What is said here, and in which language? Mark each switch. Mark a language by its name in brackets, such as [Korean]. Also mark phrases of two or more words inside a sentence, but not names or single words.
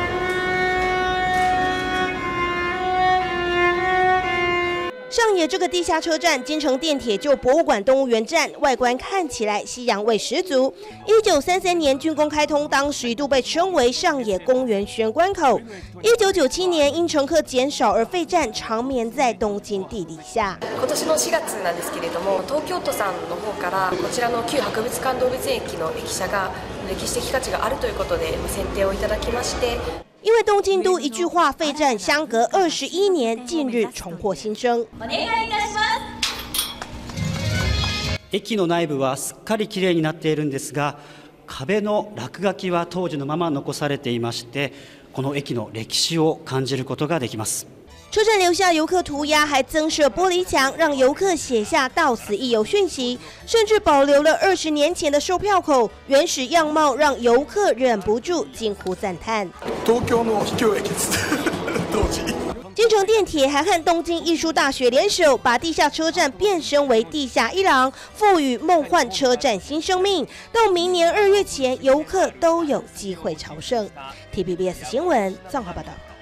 [Chinese] 上野这个地下车站，京成电铁旧博物馆动物园站，外观看起来西洋味十足。1933年竣工开通，当时一度被称为上野公园玄关口。1997年因乘客减少而废站，长眠在东京地底下。 [Japanese] 今年の4月なんですけれども、東京都さんの方からこちらの旧博物館動物園駅の駅舎が歴史的価値があるということで選定をいただきまして。 [Chinese] 因为东京都一句话废站相隔21年，近日重获新生。 [Japanese] 駅の内部はすっかりきれいになっているんですが、壁の落書きは当時のまま残されていまして、この駅の歴史を感じることができます。 [Chinese] 车站留下游客涂鸦，还增设玻璃墙，让游客写下到此一游讯息，甚至保留了20年前的售票口原始样貌，让游客忍不住惊呼赞叹。 [Japanese] 東京の秘境駅です。当時。 [Chinese] 京成电铁还和东京艺术大学联手，把地下车站变身为地下一廊，赋予梦幻车站新生命。到明年2月前，游客都有机会朝圣。TVBS 新闻综合报道。